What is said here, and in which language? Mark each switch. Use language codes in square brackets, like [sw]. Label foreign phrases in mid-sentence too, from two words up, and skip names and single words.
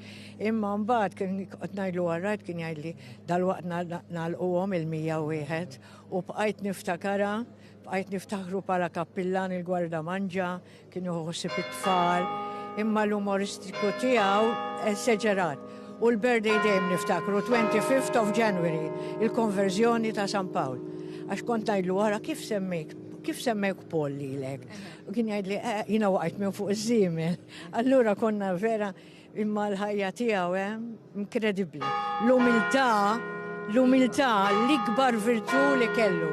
[mt] Imma mbagħad kien qed ngħidlu all right kien jgħidli dalwaqt nagħlquhom il-101 u bqajt niftakru bħala kappillan il-Gwarda Manġa, kien joħossib it-tfal, imma l-umoristiku tiegħu eżaġerat. U l-birthday dejjem niftakru [en] 25th of January, [mt] il-konverżjoni ta' San Pawl. Għax kont ngħidlu wara kif semmejk Paul lilek. U kien jgħidli jiena waqgħet minn fuq iż-żiemel. Allura konna vera imma l-ħajja tiegħu inkredibbli. L-umiltà l-ikbar virtu li kellu,